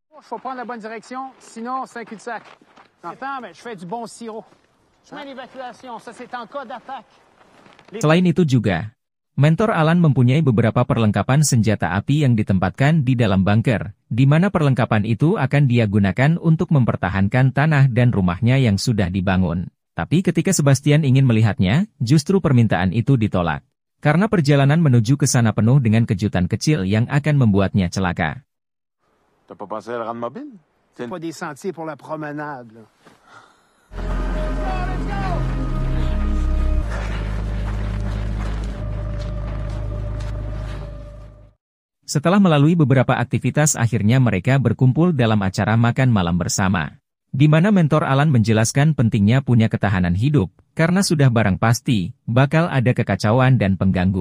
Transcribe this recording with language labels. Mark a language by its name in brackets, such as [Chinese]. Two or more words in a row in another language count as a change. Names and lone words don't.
[Indonesian] Selain itu juga, Mentor Alan mempunyai beberapa perlengkapan senjata api yang ditempatkan di dalam bunker, di mana perlengkapan itu akan dia gunakan untuk mempertahankan tanah dan rumahnya yang sudah dibangun. Tapi ketika Sebastian ingin melihatnya, justru permintaan itu ditolak. Karena perjalanan menuju ke sana penuh dengan kejutan kecil yang akan membuatnya celaka. [French] T'as pas pensé à le rendre mobile? C'est pas des sentiers pour la promenade, là. [Indonesian] Setelah melalui beberapa aktivitas akhirnya mereka berkumpul dalam acara makan malam bersama, di mana mentor Alan menjelaskan pentingnya punya ketahanan hidup, karena sudah barang pasti, bakal ada kekacauan dan pengganggu.